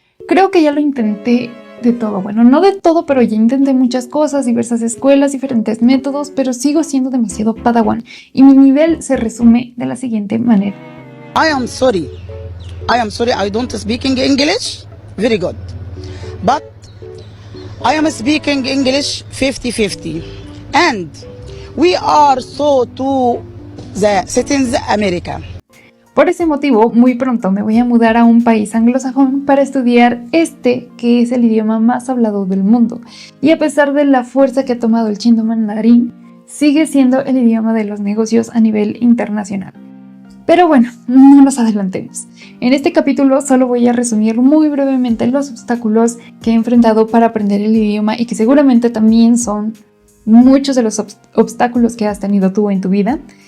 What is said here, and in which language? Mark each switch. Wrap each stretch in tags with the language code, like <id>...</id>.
<es>Creo que ya lo intenté de todo. Bueno, no de todo, pero ya intenté muchas cosas, diversas escuelas, diferentes métodos, pero sigo siendo demasiado padawan y mi nivel se resume de la siguiente manera.</es> <en>I am sorry, I don't speak English very good, but I am speaking English 50-50, and we are so to the citizens America.</en> <es>Por ese motivo, muy pronto me voy a mudar a un país anglosajón para estudiar que es el idioma más hablado del mundo. Y a pesar de la fuerza que ha tomado el chino mandarín, sigue siendo el idioma de los negocios a nivel internacional. Pero bueno, no nos adelantemos. En este capítulo solo voy a resumir muy brevemente los obstáculos que he enfrentado para aprender el idioma, y que seguramente también son muchos de los obstáculos que has tenido tú en tu vida.</es>